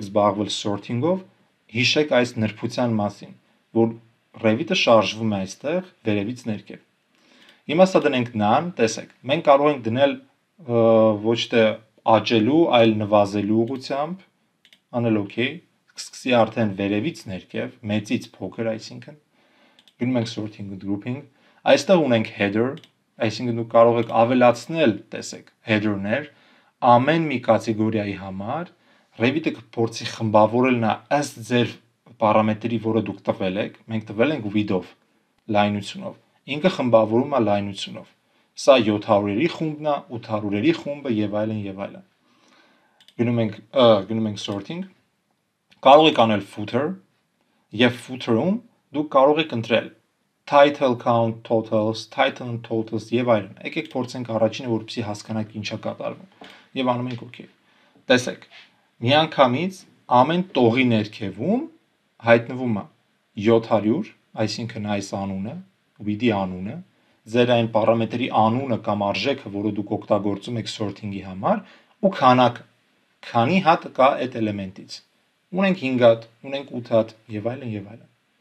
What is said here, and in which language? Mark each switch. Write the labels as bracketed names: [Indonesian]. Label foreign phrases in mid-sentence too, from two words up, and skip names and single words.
[Armenian] զբաղվել sorting-ով, հիշեք այս նրբության մասին, որ Revit-ը շարժվում է այստեղ վերևից ներքև։ Հիմա սա դնենք none, տեսեք, մենք կարող ենք դնել ոչ թե աճելու, այլ նվազելու ուղղությամբ, անել OK, սկսի արդեն վերևից ներքև, մեծից փոքր, այսինքն գնում ենք [English] sorting and grouping, [Armenian] այստեղ ունենք header, այսինքն դուք կարող եք ավելացնել, տեսեք, header-ներ, ամեն մի կատեգորիայի համար Revit-ը կփորձի խմբավորել նա ըստ ձեր պարամետրի, որը դուք տվել եք, մենք տվել ենք width-ով, լայնությունով, ինքը խմբավորում է լայնությունով, սա 700-երի խումբն է, 800-երի խումբը եւ այլն։ Գնում ենք sorting, կարող եք անել footer, եւ footer-ում դուք կարող եք ընտրել [English] title count totals, title and totals [Armenian] եւ այլն։ Եկեք փորձենք առաջինը, որպեսզի հասկանանք ինչա կատարվում։ Եվ անում ենք OK։ Տեսեք, միանգամից ամեն տողի ներքևում հայտնվում է 700, այսինքն այս անունը, with-ի անունը, ձեր այն պարամետրի անունը կամ արժեքը, որը դուք օգտագործում եք sorting-ի համար, ու քանակը, քանի հատ կա այդ էլեմենտից։ Ունենք 5 հատ, ունենք 8 հատ եւ այլն եւ այլն։